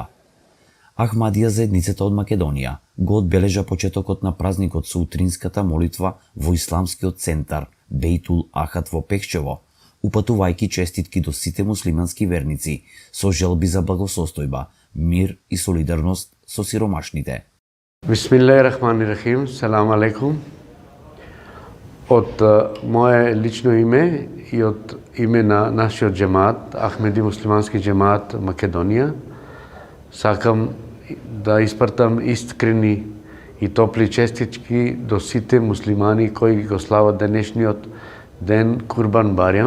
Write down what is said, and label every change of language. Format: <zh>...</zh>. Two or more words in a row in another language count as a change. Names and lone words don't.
<mk>Ахмадија заедницата од Македонија го одбележа почетокот на празникот со утринската молитва во исламскиот центар Бейтул Ахад во Пехчево, упатувајќи честитки до сите муслимански верници со желби за благосостојба, мир и солидарност со сиромашните.</mk> <ar>بسم الله الرحمن الرحيم، سلام عليكم.</ar> <mk>Од мое лично име и од име на нашиот џемаат, Ахмеди муслимански џемаат Македонија, сакам да испратам искрени и топли честитки до сите муслимани кои го слават денешниот ден Курбан Бајрам.</mk>